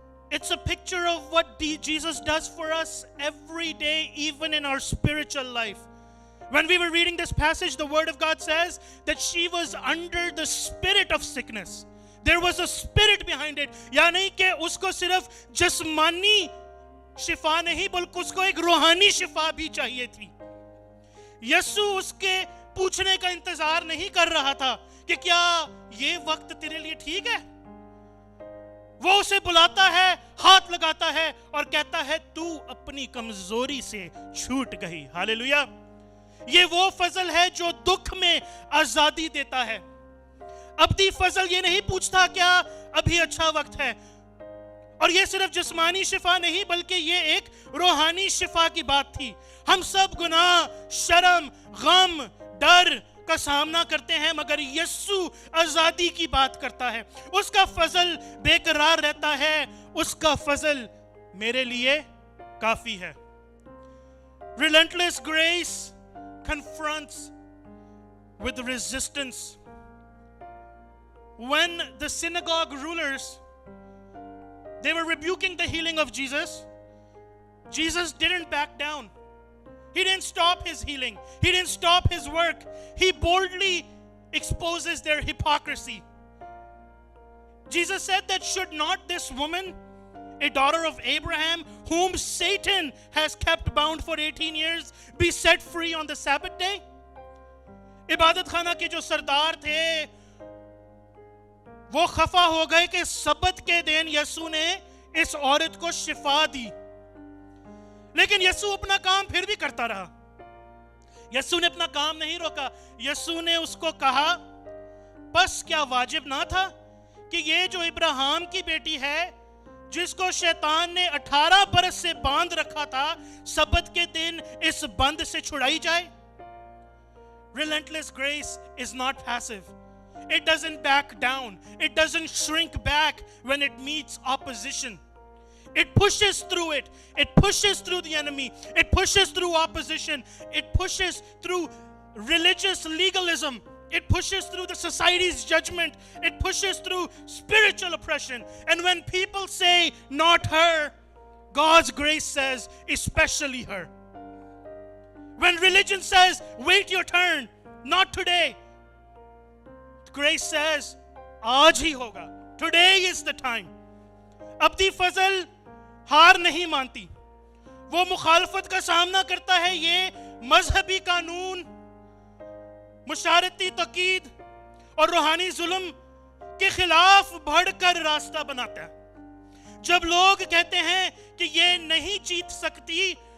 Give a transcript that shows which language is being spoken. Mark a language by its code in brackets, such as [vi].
[en] It's a picture of what Jesus does for us every day, even in our spiritual life. When we were reading this passage, the Word of God says that she was under the spirit of sickness. There was a spirit behind it. [hi] यानी कि उसको सिर्फ जिस्मानी शिफा नहीं, बल्कि उसको एक रूहानी शिफा भी चाहिए थी। यीशु उसके पूछने का इंतजार नहीं कर रहा था कि क्या ये वक्त तेरे लिए ठीक है। वो उसे बुलाता है, हाथ लगाता है और कहता है, तू अपनी कमजोरी से छूट गई। हालेलुया। ये वो फजल है जो दुख में आजादी देता है। अब्दी फजल ये नहीं पूछता क्या अभी अच्छा वक्त है। और ये सिर्फ जिस्मानी शिफा नहीं, बल्कि ये एक रूहानी शिफा की बात थी। हम सब गुनाह, शर्म, गम, डर का सामना करते हैं, मगर यीशु आजादी की बात करता है। उसका फजल बेकरार रहता है, उसका फजल मेरे लिए काफी है। [en] Relentless grace confronts with resistance. When the synagogue rulers, they were rebuking the healing of Jesus, Jesus didn't back down. He didn't stop his healing. He didn't stop his work. He boldly exposes their hypocrisy. Jesus said that should not this woman, a daughter of Abraham, whom Satan has kept bound for 18 years, be set free on the Sabbath day? [hi] इबादत खाना के जो सरदार थे वो खफा हो गए कि सब्बत के दिन यीशु ने इस औरत को शिफा दी। लेकिन यीशु अपना काम फिर भी करता रहा। यीशु ने अपना काम नहीं रोका। यीशु ने उसको कहा, बस क्या वाजिब ना था कि ये जो इब्राहिम की बेटी है, जिसको शैतान ने 18 बरस से बांध रखा था, सब्बत के दिन इस बंद से छुड़ाई जाए। [en] Relentless grace is not passive. It doesn't back down. It doesn't shrink back when it meets opposition. It pushes through it. It pushes through the enemy. It pushes through opposition. It pushes through religious legalism. It pushes through the society's judgment. It pushes through spiritual oppression. And when people say, not her, God's grace says, especially her. When religion says, wait your turn, not today, grace says, [hi] आज ही होगा. [en] Today is the time. [hi] अब्दी फजल हार नहीं मानती. वो मुखालफत का सामना करता है. ये मजहबी कानून, मुशारती तकीद और रूहानी जुल्म के खिलाफ बढ़कर रास्ता बनाता है. जब लोग कहते हैं कि ये नहीं जीत सकती,